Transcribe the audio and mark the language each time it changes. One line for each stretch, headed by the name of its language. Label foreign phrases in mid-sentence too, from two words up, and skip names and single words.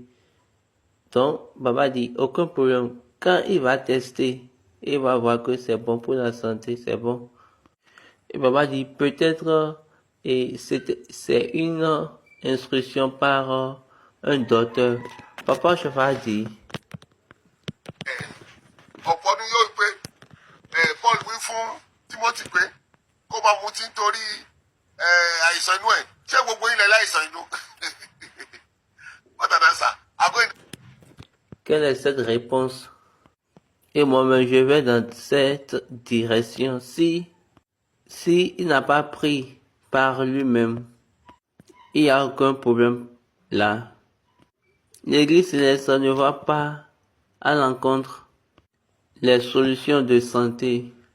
French: Donc, Baba dit, aucun problème. Quand il va tester, il va voir que c'est bon pour la santé, c'est bon. Et Baba dit, peut-être, et c'est une instruction par un docteur. Papa Cheval dit,
Yoruba: ọ̀pọ̀ ọdún yóò pé Paul wí fún Timothy pé kó máa mutí nítorí àìsàn inú ẹ̀ ṣé gbogbo ilẹ̀ láìsàn inú.
English: What an answer.
French: Quelle est cette réponse? Et moi-même, je vais dans cette direction. Si il n'a pas pris par lui-même, il n'y a aucun problème là. L'Église céleste ne va pas à l'encontre les solutions de santé.